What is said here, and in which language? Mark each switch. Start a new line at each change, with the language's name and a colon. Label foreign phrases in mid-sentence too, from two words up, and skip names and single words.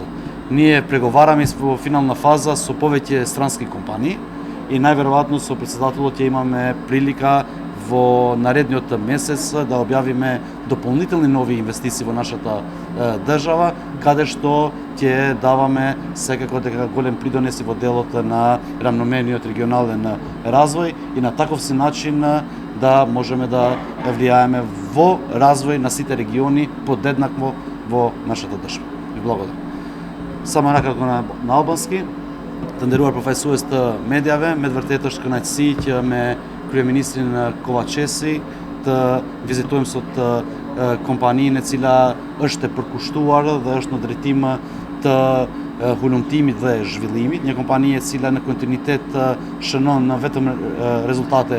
Macedonian: Ние преговараме во финална фаза со повеќе странски компании и најверојатно со председателот ќе имаме прилика во наредниот месец да објавиме дополнителни нови инвестиции во нашата држава, каде што ќе даваме секако дека голем придонес во делот на рамномерниот регионален развој и на таков си начин да можеме да влијаеме во развој на сите региони подеднакво во нашата држава. Ви благодарам. Само накратко на албански.
Albanian: Të nderuar përfaqësues të medjave, me të vërtetë është kënaqësi që me kryeministrin Kovacesi të vizitojmë sot kompaninë e cila është e përkushtuar dhe është në drejtim të hulumtimit dhe zhvillimit, një kompani e cila në kontinuitet shënon vetëm rezultate